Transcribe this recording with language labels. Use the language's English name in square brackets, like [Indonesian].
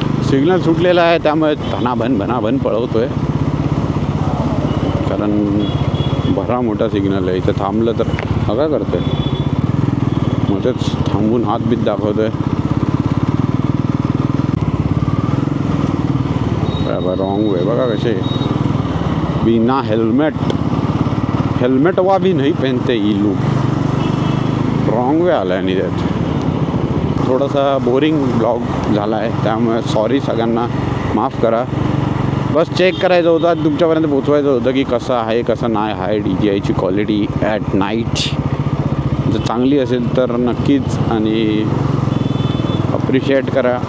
[Marathi] Signal सुटलेला आहे त्यामुळे भनाभन पळवतो आहे कारण भरा मोठा सिग्नल आहे. इथं थांबलं तर काय करतो आहे, मग तेच थांबून हात बीत दाखवतो आहे. [Hindi] बराबर रॉंग वे [Marathi] बघा कसे, [Hindi] बिना हेल्मेट वा भी नहीं पहनते ये लोग. [Marathi] रॉंग वे आला आहे आणि त्यात थोडासा बोरिंग ब्लॉग झाला आहे त्यामुळे सॉरी सगळ्यांना, माफ करा. बस चेक करायचं होतं, तुमच्यापर्यंत पोचवायचं होतं की कसं आहे कसं नाही आहे DJIची क्वालिटी ॲट नाईट. जर चांगली असेल तर नक्कीच आणि अप्रिशिएट करा.